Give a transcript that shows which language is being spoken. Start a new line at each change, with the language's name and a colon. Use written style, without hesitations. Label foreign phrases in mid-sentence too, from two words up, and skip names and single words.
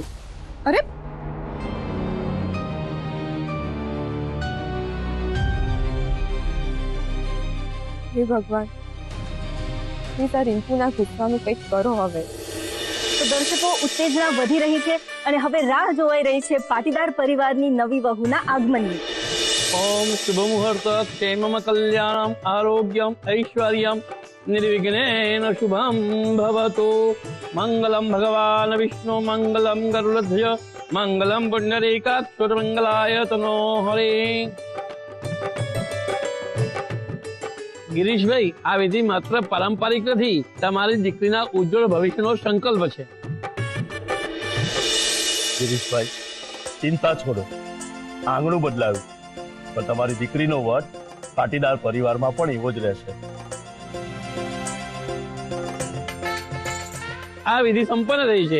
Gujarati: અરે હે ભગવાન, પ્લીઝ આ રિંકુના ગુસ્સાનું કંઈક કરો હવે. તો દર્શકો, ઉત્તેજના વધી રહી છે અને હવે રાહ જોવાઈ રહી છે પાટીદાર પરિવારની નવી વહુના આગમનની.
Sanskrit: ओम शुभ मुहूर्त क्षेम कल्याणम आरोग्यम ऐश्वर्यम निर्विघ्नेन शुभम भवतु मंगलम भगवान विष्णु मंगलम गरुड़ध्वज मंगलम पुण्यरेकाक्षर मंगलाय तनो हरे.
Gujarati: गिरीशभाई, આ વિધિ માત્ર પારંપરિક નથી, તમારી દીકરીના ઉજ્જવળ ભવિષ્યનો સંકલ્પ છે. ગિરીશભાઈ, ચિંતા છોડો. આંગણું બદલાયું પણ તમારી દીકરીનો વટ પાટીદાર પરિવારમાં પણ એવો જ રહેશે. આ વિધિ સંપન્ન થઈ છે.